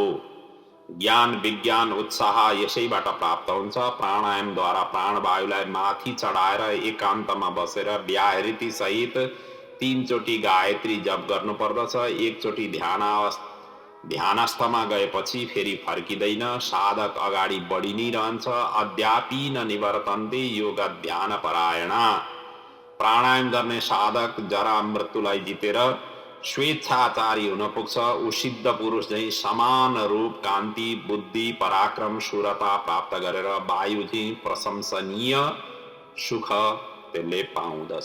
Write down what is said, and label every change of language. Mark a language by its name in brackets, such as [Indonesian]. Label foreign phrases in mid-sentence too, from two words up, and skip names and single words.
[Nepali] ज्ञान विज्ञान उत्साह यसैबाट प्राप्त हुन्छ। प्राणायामद्वारा प्राणवायुलाई माथि चढाएर एकान्तमा बसेर व्याहृति सहित 3 चोटि गायत्री जप गर्नुपर्दछ। 1 चोटि ध्यानस्थमा गएपछि फेरि फर्किँदैन। साधक अगाडि बढी नै रहन्छ। [Sanskrit] अद्यापि न निवर्तन्ते योग ध्यान परायणा। [Nepali] प्राणायाम गर्ने साधक जरा मृत्युलाई जितेर स्वेच्छाचारी हुन पुग्छ। ऊ सिद्ध पुरुष झैं समान रूप, कान्ति, बुद्धि, पराक्रम, शूरता प्राप्त गरेर वायु झैं प्रशंसनीय सुख त्यसले पाउँदछ।